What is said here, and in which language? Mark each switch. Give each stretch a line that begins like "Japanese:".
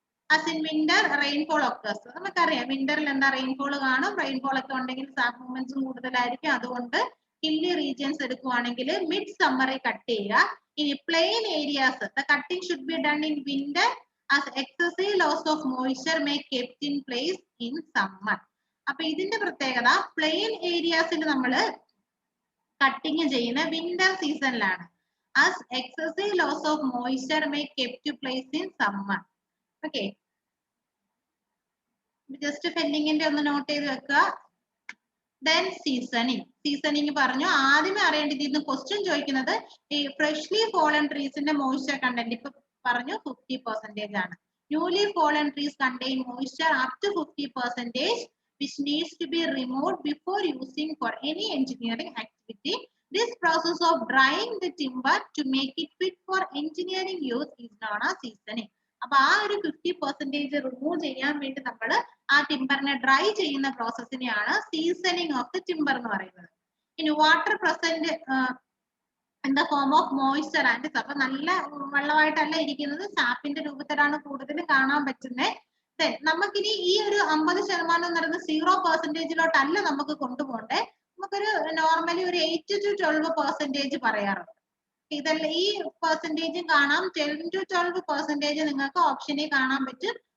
English: as in winter rainfall occurs.
Malayalam: നമുക്കറിയാം വിന്ററിൽ എന്താ rainfall കാണും, റെയിൻഫോൾ ഒക്കെ ഉണ്ടെങ്കിൽ സാപ്പ് മൂവ്മെന്റ്സും കൂടുതലായിരിക്കും. അതുകൊണ്ട് ഹില്ലി റീജിയൻസ് എടുക്കുവാണെങ്കിൽ മിഡ് സമ്മറിൽ കട്ട് ചെയ്യുക.
English: ഇനി plain areas the cutting should be done in winter as excessive loss of moisture may kept in place in summer.
Malayalam: അപ്പൊ ഇതിന്റെ പ്രത്യേകത പ്ലെയിൻ ഏരിയാസിൽ നമ്മൾ കട്ടിങ് ചെയ്യുന്ന winter സീസണിലാണ്.
English: as excessive loss of moisture may kept place in summer.
Malayalam: Okay, just ഫെല്ലിങ്ങിന്റെ ഒന്ന് not ചെയ്ത് വെക്കുക. Then seasoning പറഞ്ഞു. ആദ്യമേ അറിയേണ്ടത് ഇന്ന് ക്വസ്റ്റ്യൻ ചോദിക്കുന്നത് ഈ ഫ്രഷ്ലി ഫോളൻ ട്രീസിന്റെ മോയ്സ്ചർ കണ്ടന്റ് ഇപ്പൊ പറഞ്ഞു 50% ആണ്.
English: Newly fallen trees contain moisture up to 50%. which needs to be removed before using for any engineering activity. This process of drying the timber to make it fit for engineering use is known as seasoning.
Malayalam: അപ്പൊ ആ ഒരു 50% remove ചെയ്യാൻ വേണ്ടി നമ്മൾ ആ ടിമ്പറിനെ dry ചെയ്യുന്ന പ്രോസസ്സിനെയാണ് seasoning of the timber എന്ന് പറയുന്നത്.
English: ഇനി water present in the form of moisture and sap.
Malayalam: അപ്പൊ നല്ല വെള്ളമായിട്ടല്ല ഇരിക്കുന്നത്, സാപ്പിന്റെ രൂപത്തിലാണ് കൂടുതൽ കാണാൻ പറ്റുന്നത്. നമുക്കിനി ഈ ഒരു 50% എന്ന് പറയുന്നത് 0%ലോട്ടല്ല നമുക്ക് കൊണ്ടുപോകണ്ടേ, നമുക്കൊരു നോർമലി ഒരു 8 to 12% പറയാറുണ്ട്. ഇതല്ല ഈ പെർസെന്റേജും കാണാം, 10 to 12% നിങ്ങൾക്ക് ഓപ്ഷനിൽ കാണാൻ പറ്റും.